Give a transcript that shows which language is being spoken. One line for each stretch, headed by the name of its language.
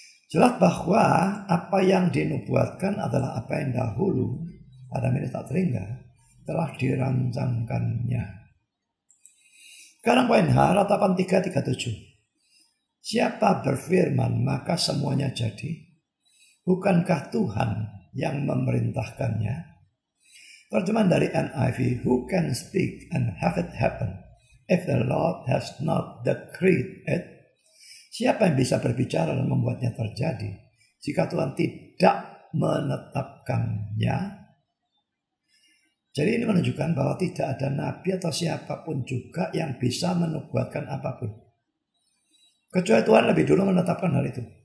Indonesian: Jelas bahwa apa yang dinubuatkan adalah apa yang dahulu pada menit tak terhingga telah dirancangkannya. Sekarang poin H, ratapan 3:37. Siapa berfirman maka semuanya jadi. Bukankah Tuhan yang memerintahkannya? Terjemahan dari NIV,
English: who can speak and have it happen if the Lord has not decreed it?
Indonesian: Siapa yang bisa berbicara dan membuatnya terjadi jika Tuhan tidak menetapkannya? Jadi ini menunjukkan bahwa tidak ada nabi atau siapapun juga yang bisa menubuatkan apapun. Kecuali Tuhan lebih dulu menetapkan hal itu.